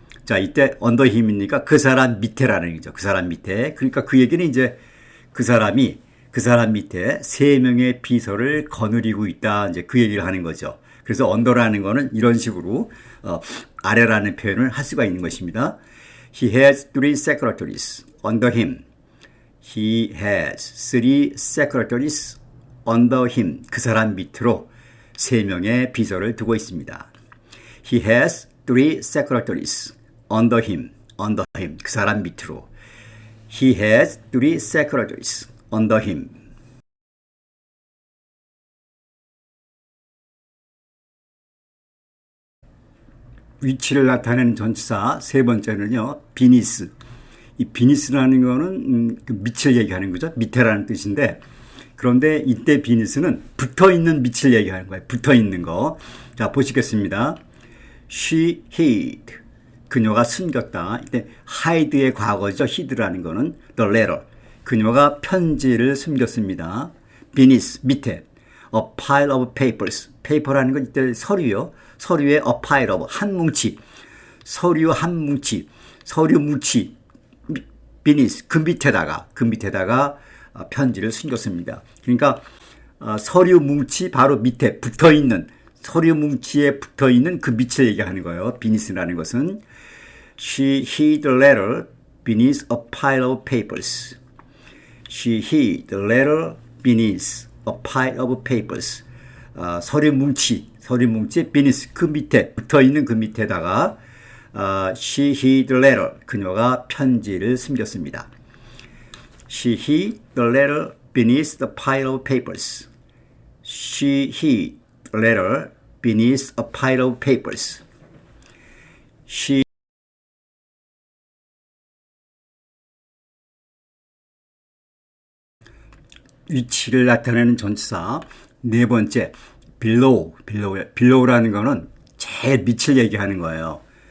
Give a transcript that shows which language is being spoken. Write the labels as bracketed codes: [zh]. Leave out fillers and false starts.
[ko] 자, 이때 under him이니까 그 사람 밑에라는 얘기죠. 그 사람 밑에. 그러니까 그 얘기는 이제 그 사람 밑에 3명의 비서를 거느리고 있다. 이제 그 얘기를 하는 거죠. 그래서 under라는 거는 이런 식으로 아래라는 표현을 할 수가 있는 것입니다. [en] He has 3 secretaries under him. He has 3 secretaries under him. [ko] 그 사람 밑으로 3명의 비서를 두고 있습니다. [en] He has 3 secretaries under him. [ko] 그 사람 밑으로. [en] He has 3 secretaries under him. [ko] 위치를 나타내는 전치사 세 번째는요, beneath. 이 beneath라는 거는 그 밑을 얘기하는 거죠. 밑에라는 뜻인데, 그런데 이때 beneath는 붙어 있는 밑을 얘기하는 거예요. 붙어 있는 거. 자, 보시겠습니다. [en] She hid. [ko] 그녀가 숨겼다. 이때 hide의 과거죠. hid라는 거는 [en] the letter. [ko] 그녀가 편지를 숨겼습니다. [en] beneath, [ko] 밑에. [en] A pile of papers. [ko] paper라는 건 이때 서류요. 서류에 [en] a pile of, [ko] 한 뭉치. 서류 한 뭉치. 서류 뭉치. beneath, 그 밑에다가 편지를 숨겼습니다. 그러니까 서류 뭉치 바로 밑에 붙어 있는, 서류 뭉치에 붙어 있는 그 밑을 얘기하는 거예요. beneath라는 것은. [en] She hid the letter beneath a pile of papers. She hid the letter beneath a pile of papers. [ko] 서류 뭉치 beneath, 그 밑에 붙어 있는 그 밑에다가 [en] she hid the letter. [ko] 그녀가 편지를 숨겼습니다. [en] She hid the letter beneath the pile of papers. She hid the letter beneath a pile of papers. She [ko] 위치를 나타내는 전치사 네 번째, below라는 거는 제일 밑을 얘기하는 거예요.